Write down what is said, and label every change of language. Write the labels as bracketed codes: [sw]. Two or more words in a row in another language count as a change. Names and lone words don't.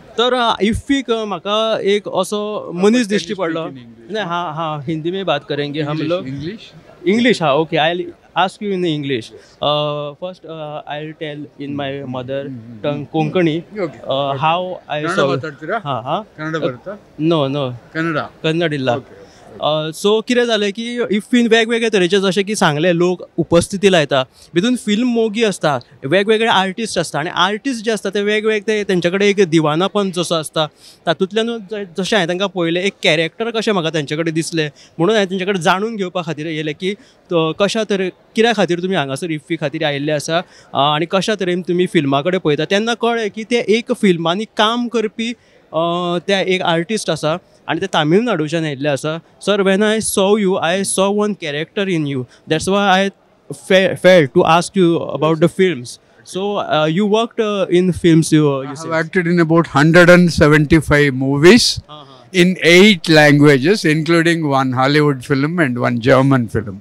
[kok] तर इफ्फीक म्हाका एक असो मनीस दिश्टी पडलो. [hi] नहीं, हाँ हाँ, हिंदी में बात करेंगे हम लोग. [en] English. English, हाँ, okay. I'll ask you in English. First, I'll tell in my mother tongue, Konkani, Okay. how I Kannada saw. [kn] ಮಾತಾಡ್ತೀರಾ? [hi] हाँ हाँ. [kn] ಕನ್ನಡ ಬರುತ್ತಾ? [en] No, no. [kn] ಕನ್ನಡ. ಕನ್ನಡ ಇಲ್ಲ. [en] Okay. [kok] सो कितें जालें की इफ्फीन वेगवेगळे तरेचे जशें की सांगलें लोक उपस्थिती लायता भितून फिल्म मोगी आसता, वेगवेगळे आर्टिस्ट आसता आनी आर्टिस्ट जे आसता ते वेगवेगळे तेंचे कडेन एक दिवानापन जसो आसता तातूंतल्यानूच जशें हांवें तांकां पळयलें एक कॅरेक्टर कशें म्हाका तेंचे कडेन दिसलें म्हणून हांवें तेंचे कडेन जाणून घेवपा खातीर येयलें की कशा तरे कित्या खातीर तुमी हांगासर इफ्फी खातीर आयिल्ले आसा आनी कशा तरेन तुमी फिल्मा कडेन पळयता तेन्ना कळ्ळें की ते एक फिल्मांनी काम करपी त्या एक आर्टिस्ट आसा आणि ते तामिळनाडूच्यान येयल्ले आसा. सर, [en] when I saw one character in you, that's why I felt to ask you about the films. So you worked in films. You have acted in about 175 movies in 8 languages, including one Hollywood film and one German film.